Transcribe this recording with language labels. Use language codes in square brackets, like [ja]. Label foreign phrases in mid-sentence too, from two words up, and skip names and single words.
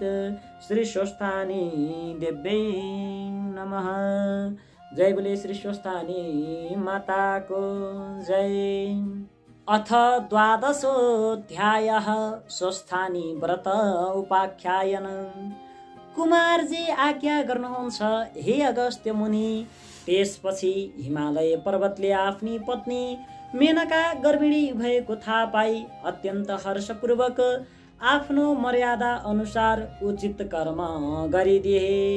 [sa] श्री स्वस्थानी देव्यै नमः। [ne] जय बोले श्री स्वस्थानी माता को जय। [sa] अथ 12ओऽध्यायः स्वस्थानी व्रत उपाख्यायन। [ne] कुमारजी आज्ञा गर्नुहुन्छ हे अगस्त्य मुनि। त्यसपछि हिमालय पर्वतले आफ्नी पत्नी मेनका गर्भिणी भएको थाहा पाई अत्यन्त हर्षपूर्वक आफ्नो मर्यादा अनुसार उचित कर्म गरिदिए।